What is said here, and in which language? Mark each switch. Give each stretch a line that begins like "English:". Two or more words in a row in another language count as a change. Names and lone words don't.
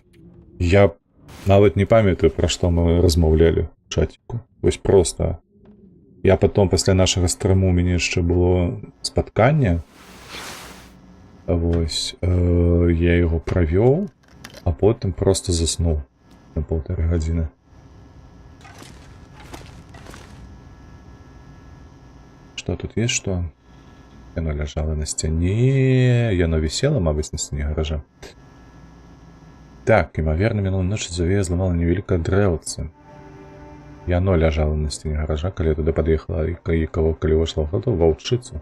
Belarusian: Я нават не памятаю, пра што мы размаўлялі ў чаціку. Вось проста. Я потом, пасля нашага стрыму, у мяне яшчэ было спатканне. Вось. Я яго правёў, а потым проста заснуў на 1,5 гадзіны.
Russian: Что тут есть, что?
Belarusian: Яно ляжало на сцяне. Яно висело, мабыць, на сцяне гаража. Так, імаверна, мінулую ноч завея зламала невялікае дрэўца. Яно ляжало на сцяне гаража, калі я туды пад'ехала, і калі ўвайшла ў хату, ваўчыцу.